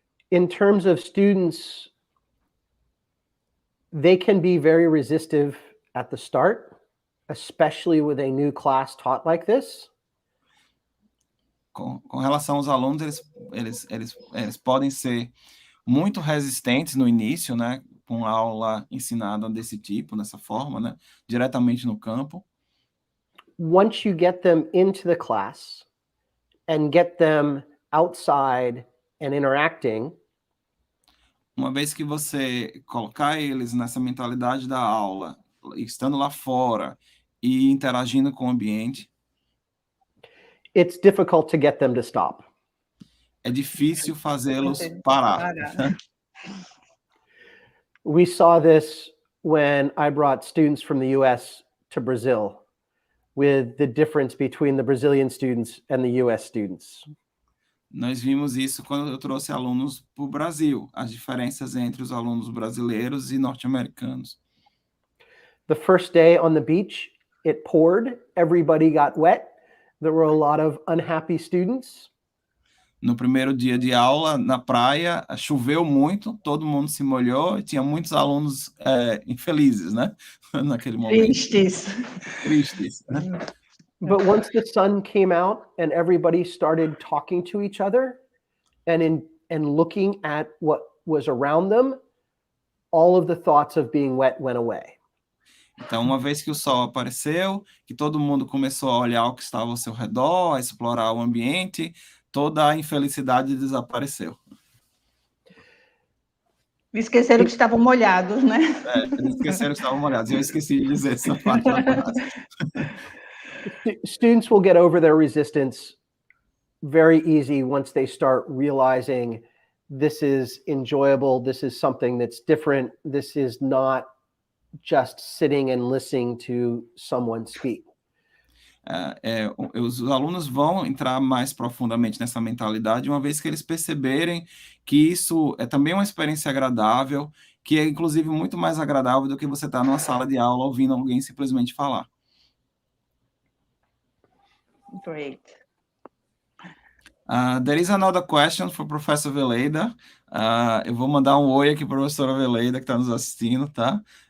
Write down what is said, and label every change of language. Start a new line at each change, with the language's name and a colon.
English: In terms of students, they can be very resistive at the start, especially with a new class taught like this.
Portuguese: Com relação aos alunos, eles podem ser muito resistentes no início, né, com a aula ensinada desse tipo, dessa forma, né, diretamente no campo.
English: Once you get them into the class and get them outside and interacting,
Portuguese: uma vez que você colocar eles nessa mentalidade da aula, estando lá fora e interagindo com o ambiente,
English: it's difficult to get them to stop.
Portuguese: É difícil fazê-los parar.
English: We saw this when I brought students from the US to Brazil, with the difference between the Brazilian students and the US students.
Portuguese: Nós vimos isso quando eu trouxe alunos para o Brasil, as diferenças entre os alunos brasileiros e norte-americanos.
English: The first day on the beach, it poured, everybody got wet. There were a lot of unhappy students.
Portuguese: No primeiro dia de aula, na praia, choveu muito, todo mundo se molhou e tinha muitos alunos infelizes, né? Naquele momento. Tristes. Né?
English: But once the sun came out and everybody started talking to each other and looking at what was around them, all of the thoughts of being wet went away.
Portuguese: Então, uma vez que o sol apareceu, que todo mundo começou a olhar o que estava ao seu redor, a explorar o ambiente, toda a infelicidade desapareceu. Esqueceram que estavam molhados, né? Esqueceram que estavam molhados. Eu esqueci de dizer essa parte da frase.
English: Students will get over their resistance very easy once they start realizing this is enjoyable, this is something that's different, this is not just sitting and listening to someone speak.
Portuguese: Os alunos vão entrar mais profundamente nessa mentalidade uma vez que eles perceberem que isso é também uma experiência agradável, que é inclusive muito mais agradável do que você estar numa sala de aula ouvindo alguém simplesmente falar.
English: Great. There is another question for Professor Veleida.
Portuguese: Eu vou mandar um oi aqui para a professora Veleida que está nos assistindo, tá?